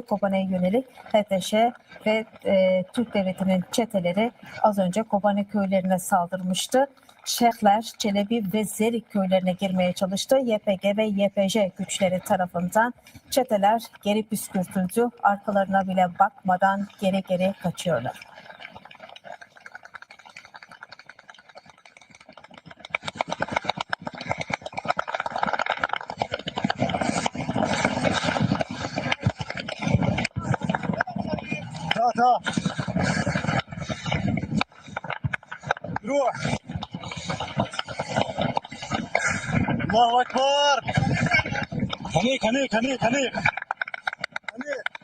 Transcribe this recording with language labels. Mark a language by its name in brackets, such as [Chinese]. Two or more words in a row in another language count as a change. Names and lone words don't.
[Turkish] Kobane'ye yönelik HTŞ ve Türk Devleti'nin çeteleri az önce Kobane köylerine saldırmıştı. Şehler, Çelebi ve Zerik köylerine girmeye çalıştı. YPG ve YPJ güçleri tarafından çeteler geri püskürtüldü. Arkalarına bile bakmadan geri geri kaçıyorlar. [Arabic] تعال روح الله اكبر هنيك هنيك هنيك هنيك هنيك